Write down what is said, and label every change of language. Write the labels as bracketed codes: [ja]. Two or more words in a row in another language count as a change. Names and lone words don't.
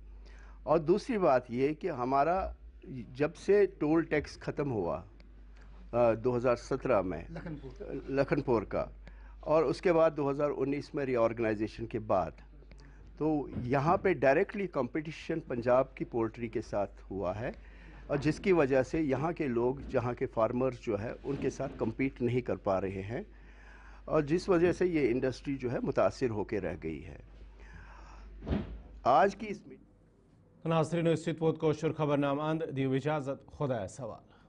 [ur] اور دوسری بات یہ کہ ہمارا جب سے [en] toll tax [ur] ختم ہوا 2017 میں لکھن پور کا، اور اس کے بعد 2019 میں ری آرگنائزیشن کے بعد، تو یہاں پہ [en] directly competition [ur] پنجاب کی پولٹری کے ساتھ ہوا ہے، اور جس کی وجہ سے یہاں کے لوگ، جہاں کے فارمرز جو ہے، ان کے ساتھ کمپیٹ نہیں کر پا رہے ہیں، اور جس وجہ سے یہ انڈسٹری جو ہے متاثر ہو کے رہ گئی ہے۔ آج کی اس [ks] ناظرین، اس ووت کوشر خبر نامہ اند دیو اجازت، خدا سوال۔